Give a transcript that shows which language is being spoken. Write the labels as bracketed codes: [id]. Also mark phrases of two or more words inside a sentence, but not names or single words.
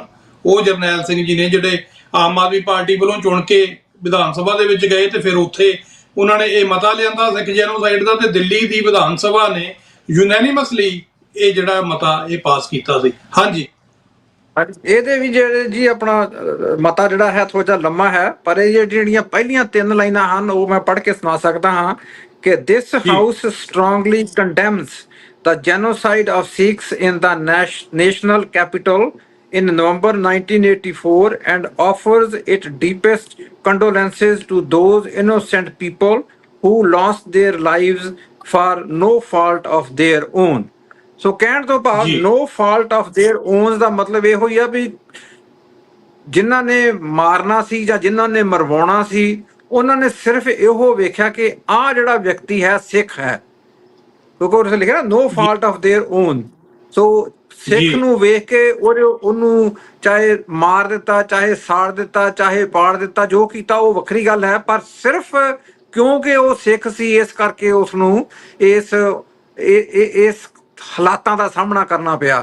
[pa] ਉਹ ਜਰਨੈਲ ਸਿੰਘ ਜੀ ਨੇ, ਜਿਹੜੇ ਆਮ ਆਦਮੀ ਪਾਰਟੀ ਵੱਲੋਂ ਚੁਣ ਕੇ ਵਿਧਾਨ ਸਭਾ ਦੇ ਵਿੱਚ ਗਏ ਤੇ ਫਿਰ ਉੱਥੇ ਉਹਨਾਂ ਨੇ ਇਹ ਮਤਾ ਲਿਆਂਦਾ ਸਿੱਖ ਜੈਨੋਸਾਈਡ ਦਾ, ਤੇ ਦਿੱਲੀ ਦੀ ਵਿਧਾਨ ਸਭਾ ਨੇ ਯੂਨੈਨਿਮਸਲੀ ਇਹ ਜਿਹੜਾ ਮਤਾ ਇਹ ਪਾਸ ਕੀਤਾ ਸੀ। ਹਾਂਜੀ, ਇਹਦੇ ਵੀ ਜਿਹੜੇ ਜੀ ਆਪਣਾ ਮਤਾ ਜਿਹੜਾ ਹੈ ਥੋੜਾ ਜਿਹਾ ਲੰਮਾ ਹੈ, ਪਰ ਇਹ ਜਿਹੜੀਆਂ ਪਹਿਲੀਆਂ 3 ਲਾਈਨਾਂ ਹਨ ਉਹ ਮੈਂ ਪੜ੍ਹ ਕੇ ਸੁਣਾ ਸਕਦਾ ਹਾਂ ਕਿ [en] this house strongly condemns the genocide of Sikhs in the national capital in November 1984 and offers its deepest condolences to those innocent people who lost their lives for no fault of their own. [pa] ਸੋ ਕਹਿਣ ਤੋਂ ਭਾਵ [en] no fault of their own [pa] ਦਾ ਮਤਲਬ ਇਹੋ ਹੀ ਆ ਵੀ ਜਿਨ੍ਹਾਂ ਨੇ ਮਾਰਨਾ ਸੀ ਜਾਂ ਜਿਨ੍ਹਾਂ ਨੇ ਮਰਵਾਉਣਾ ਸੀ, ਉਹਨਾਂ ਨੇ ਸਿਰਫ ਇਹੋ ਵੇਖਿਆ ਕਿ ਆਹ ਜਿਹੜਾ ਵਿਅਕਤੀ ਹੈ ਸਿੱਖ ਹੈ, ਕਿਉਂਕਿ ਉਹਦੇ ਲਿਖਿਆ ਨਾ [en] no fault of their own। [pa] ਸੋ ਸਿੱਖ ਨੂੰ ਵੇਖ ਕੇ ਉਹਨੂੰ ਚਾਹੇ ਮਾਰ ਦਿੱਤਾ, ਚਾਹੇ ਸਾੜ ਦਿੱਤਾ, ਚਾਹੇ ਪਾੜ ਦਿੱਤਾ, ਜੋ ਕੀਤਾ ਉਹ ਵੱਖਰੀ ਗੱਲ ਹੈ, ਪਰ ਸਿਰਫ ਕਿਉਂਕਿ ਉਹ ਸਿੱਖ ਸੀ ਇਸ ਕਰਕੇ ਉਸਨੂੰ ਇਸ ਹਾਲਾਤਾਂ ਦਾ ਸਾਹਮਣਾ ਕਰਨਾ ਪਿਆ।